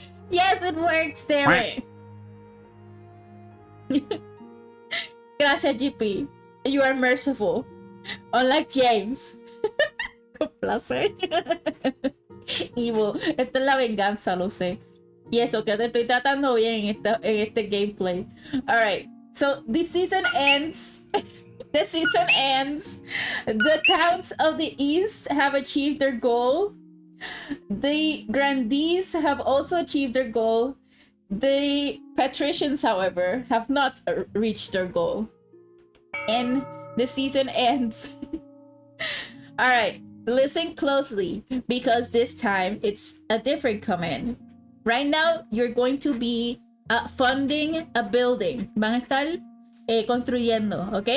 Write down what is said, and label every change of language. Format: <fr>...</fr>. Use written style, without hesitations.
<en>Yes, it works. Damn it. Gracias, GP. You are merciful, unlike James.</en> <es>Con placer. Evil. Esta es la venganza, lo sé. Y eso, que te estoy tratando bien en este gameplay.</es> <en>Alright, so this season ends. The season ends. The towns of the east have achieved their goal. The Grandees have also achieved their goal. The Patricians, however, have not reached their goal. And the season ends. Alright, listen closely, because this time it's a different command. Right now, you're going to be funding a building.</en> <es>Van a estar construyendo, ¿ok?</es>